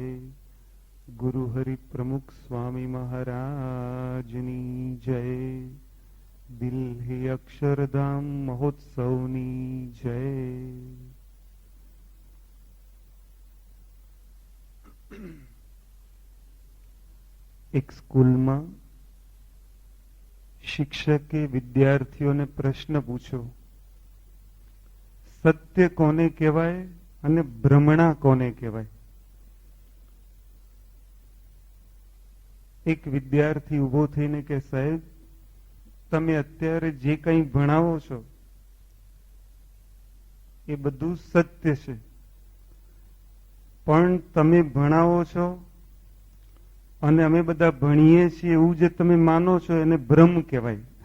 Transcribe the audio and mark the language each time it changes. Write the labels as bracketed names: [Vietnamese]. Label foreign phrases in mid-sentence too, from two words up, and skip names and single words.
[Gujarati] ગુરુ હરિ પ્રમુખ સ્વામી મહારાજની જય। દિલ્હી અક્ષરધામ મહોત્સવની જય। एक स्कूलમાં શિક્ષકે વિદ્યાર્થીઓને પ્રશ્ન પૂછ્યો, સત્ય કોને કહેવાય અને ભ્રમણા કોને કહેવાય? એક વિદ્યાર્થી ઉભો થઈને કે સાહેબ, તમે અત્યારે જે કંઈ ભણાવો છો એ બધું સત્ય છે, પણ તમે ભણાવો છો અને અમે બધા ભણીએ છીએ એવું જે તમે માનો છો એને ભ્રમ કહેવાય.